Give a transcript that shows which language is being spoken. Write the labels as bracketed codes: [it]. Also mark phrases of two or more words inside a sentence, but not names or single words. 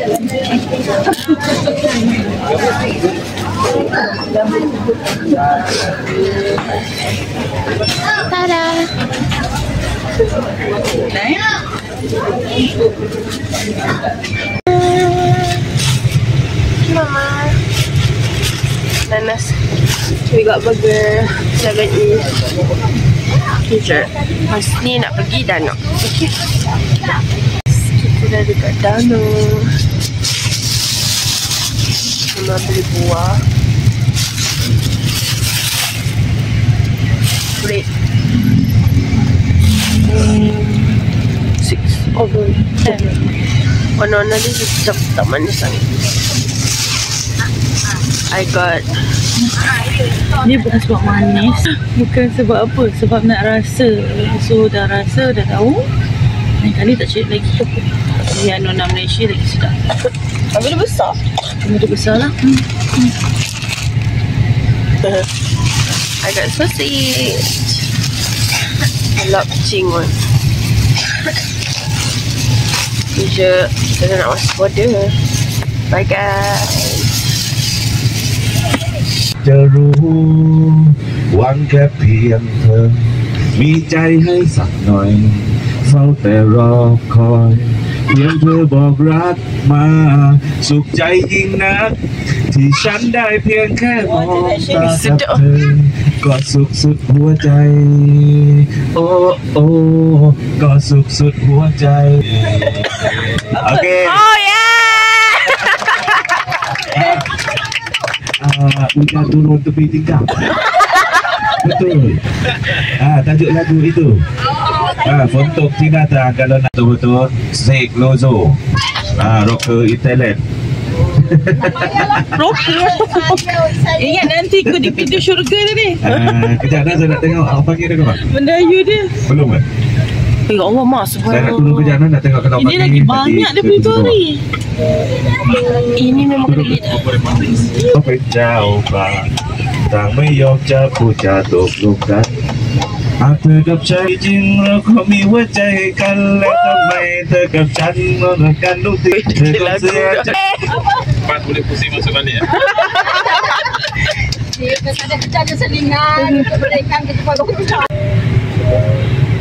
[ms] Tada. Mama. Nanas. [en] We got burger. 7 T-shirt. [ms] Mas ni nak pergi Danau. Okay. Kita dah dekat Danau. Mama beli buah. [en] Bread. 6 over 10. [ms] Warna-warna dia macam tak manis sangat. [en] I got. [ms] Dia bukan sebab manis, bukan sebab apa, sebab nak rasa. So dah rasa, dah tahu. Lain kali tak cari lagi. Yang nona Malaysia lagi sedap. Tapi dia besar. Dia besar lah. [en] I got sausage. I love chingon. [ms] Sekejap, kita nak masuk border. [en] Bye guys. [th] จะรู้หวังแค่เพียงเธอมีใจให้สักหน่อยเฝ้าแต่รอคอยเพียงเธอบอกรักมาสุขใจยิ่งนักที่ฉันได้เพียงแค่มองตากับเธอก็สุขสุดหัวใจโอ้โอ้ก็สุขสุดหัวใจโอเค [en] Oh yeah. [ms] Udah turun tepi tingkap. Betul. Tajuk lagu itu. Untuk Tinata kalau nak betul-betul Zek Lozo. [en] Rocker Italian. Rocker. [ms] Ingat nanti kau di pintu syurga dia ni. Kejap dah saya nak tengok. Apa panggil dia kau? Mendayu dia. Belum kan? Ya Allah mak Saya nak turun kejap dah nak tengok kalau Ini lagi banyak dia punya story. Ini memang kena lihat. [th] เขาเป็นเจ้าป่าต่างไม่ยอมจะพูดจาตกลงกันหากเธอกับฉันจริงเราก็มีหัวใจให้กันแล้วทำไมเธอกับฉันมองกันทุกทีเธอก็เสียใจ [ms] Pak boleh pusing masuk balik ya? Dia ada selingan, kita berikan kita pada kita.